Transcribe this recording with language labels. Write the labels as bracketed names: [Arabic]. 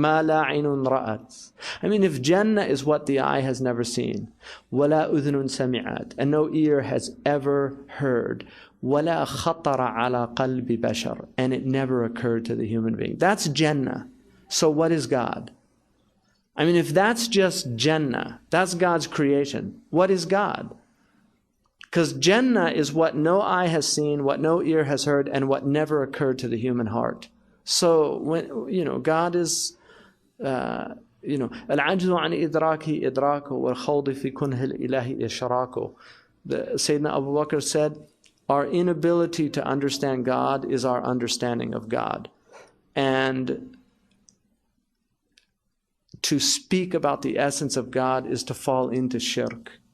[Arabic] Ma la aynun ra'at. [English] If Jannah is what the eye has never seen, [Arabic] wala udhunun sami'at, [English] and no ear has ever heard, [Arabic] wala khatara ala qalbi bashar, [English] and it never occurred to the human being. That's Jannah. So what is God? If that's just Jannah, that's God's creation, what is God? Because Jannah is what no eye has seen, what no ear has heard, and what never occurred to the human heart. So when God is, [Arabic] العجز عن إدراكه إدراكه والخوض في كنه الإله إشراكه. [English] Sayyidina Abu Bakr said, our inability to understand God is our understanding of God, and to speak about the essence of God is to fall into shirk.